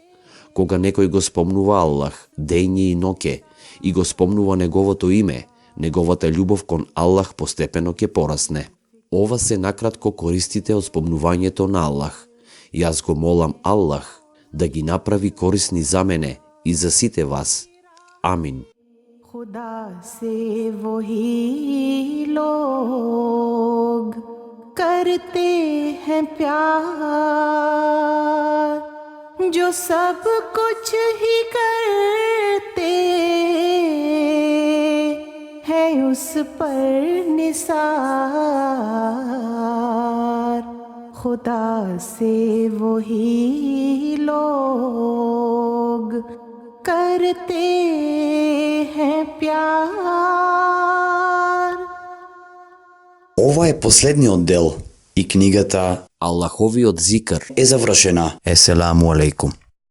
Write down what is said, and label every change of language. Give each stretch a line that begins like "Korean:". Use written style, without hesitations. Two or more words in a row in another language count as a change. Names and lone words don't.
Macedonian: Кога некој го спомнува Аллах, дење и ноќе, и го спомнува неговото име, неговата љубов кон Аллах постепено ќе порасне. Ова се накратко користите од спомнувањето на Аллах. Јас го молам Аллах да ги направи корисни за мене и за сите вас. Амин.
Hindi: खुदा से वही लोग करते हैं प्यार जो सब कुछ ही करते हैं उस पर निसार। खुदा से वही लोग करते हैं प्यार।
Macedonian: Ова е последниот дел и книгата Аллаховиот зикр е завршена.
Arabic: السلام عليكم.